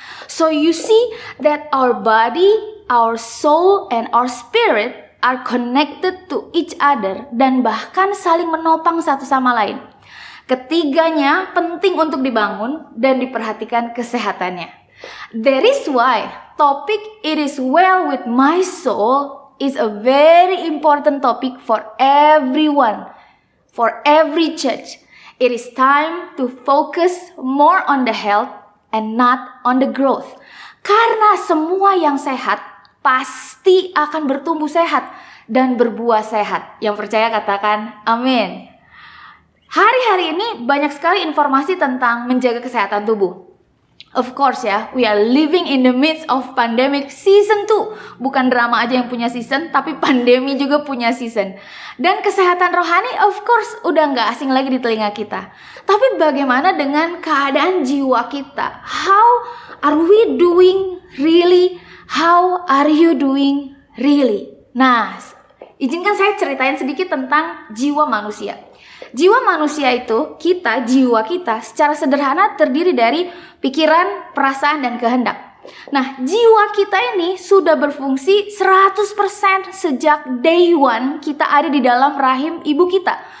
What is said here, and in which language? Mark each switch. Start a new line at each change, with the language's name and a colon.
English: So you see that our body, our soul, and our spirit are connected to each other
Indonesian: dan bahkan saling menopang satu sama lain. Ketiganya penting untuk dibangun dan diperhatikan kesehatannya.
English: That is why topik It is well with my soul is a very important topic for everyone, for every church. It is time to focus more on the health and not on the growth.
Indonesian: Karena semua yang sehat pasti akan bertumbuh sehat dan berbuah sehat. Yang percaya katakan amin. Hari-hari ini banyak sekali informasi tentang menjaga kesehatan tubuh.
English: Of course ya, we are living in the midst of pandemic season 2.
Indonesian: Bukan drama aja yang punya season, tapi pandemi juga punya season. Dan kesehatan rohani
English: of course
Indonesian: udah gak asing lagi di telinga kita. Tapi bagaimana dengan keadaan jiwa kita?
English: How are we doing really? How are you doing really?
Indonesian: Nah, izinkan saya ceritain sedikit tentang jiwa manusia. Jiwa manusia itu, jiwa kita secara sederhana terdiri dari pikiran, perasaan, dan kehendak. Nah, jiwa kita ini sudah berfungsi 100% sejak
English: day one
Indonesian: kita ada di dalam rahim ibu kita.